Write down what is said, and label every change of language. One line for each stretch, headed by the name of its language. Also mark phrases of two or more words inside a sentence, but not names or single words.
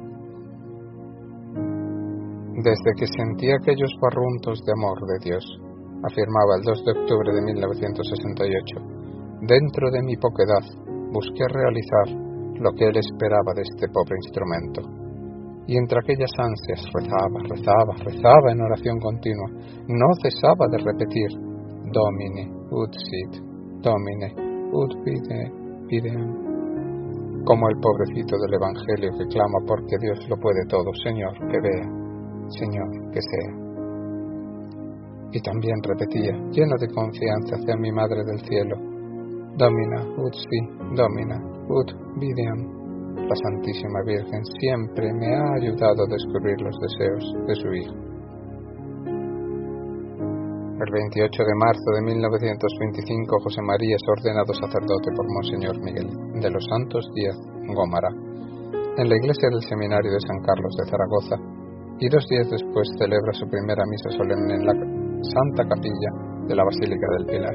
Spanish: Desde que sentí aquellos barruntos de amor de Dios, afirmaba el 2 de octubre de 1968, dentro de mi poquedad busqué realizar lo que él esperaba de este pobre instrumento. Y entre aquellas ansias rezaba en oración continua, no cesaba de repetir:
Latin: Domine, ut sit, Domine, ut videam.
Spanish: Como el pobrecito del Evangelio que clama porque Dios lo puede todo: Señor, que vea, Señor, que sea. Y también repetía, lleno de confianza hacia mi Madre del Cielo:
Latin: Domina, ut si, Domina, ut videam.
Spanish: la Santísima Virgen siempre me ha ayudado a descubrir los deseos de su Hijo. El 28 de marzo de 1925, José María es ordenado sacerdote por Monseñor Miguel de los Santos Díaz Gómara, en la iglesia del Seminario de San Carlos de Zaragoza, y 2 días después celebra su primera misa solemne en la Santa Capilla de la Basílica del Pilar.